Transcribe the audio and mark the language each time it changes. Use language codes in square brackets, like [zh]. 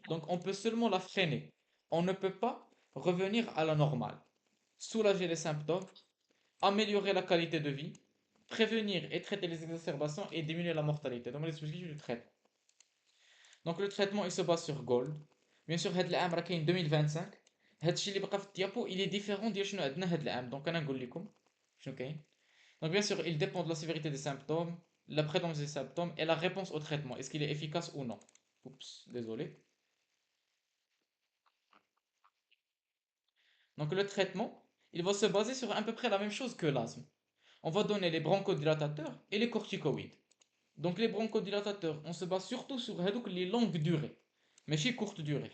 [fr] Donc on peut seulement la freiner. On ne peut pas revenir à la normale. Soulager les symptômes, améliorer la qualité de vie, prévenir et traiter les exacerbations et diminuer la mortalité. Donc les objectifs du traitement. Donc le traitement il se base sur Gold. Bien sûr [ar] هاد العام راه كاين 2025. هادشي اللي بقى في الديابو [fr] il est différent [ar] ديال شنو عندنا هاد العام. Donc انا نقول لكم شنو كاين. [fr] Donc bien sûr il dépend de la sévérité des symptômes, la prévalence des symptômes et la réponse au traitement. Est-ce qu'il est efficace ou non. Oups, désolé. Donc le traitement, il va se baser sur à peu près la même chose que l'asthme. On va donner les bronchodilatateurs et les corticoïdes. Donc les bronchodilatateurs, on se base surtout sur les longues durées, mais chez courte durée.